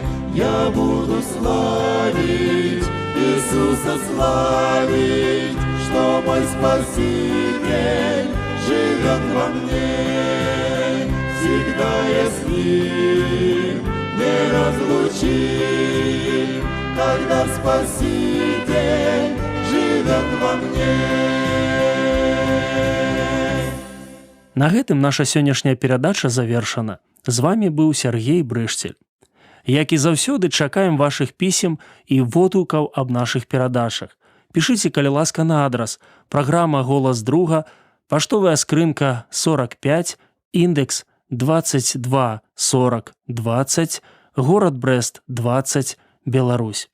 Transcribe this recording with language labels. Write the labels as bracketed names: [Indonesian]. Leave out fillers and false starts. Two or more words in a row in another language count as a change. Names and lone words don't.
[Russian] Я буду славить, Иисуса славить, что мой Спаситель живет во мне. Всегда я с Ним не разлучим, когда Спаситель живет во мне. [Belarusian] На гэтым наша сённяшняя перадача завершана. З вами быў Сергей Брышцель. Як і заўсёды, чакаем вашых пісем і водгукаў аб нашых перадачах. Пішыце, калі ласка, на адрас: праграма «Голас друга», паштовая скрынка 45, індекс 224020, горад Брэст 20, Беларусь.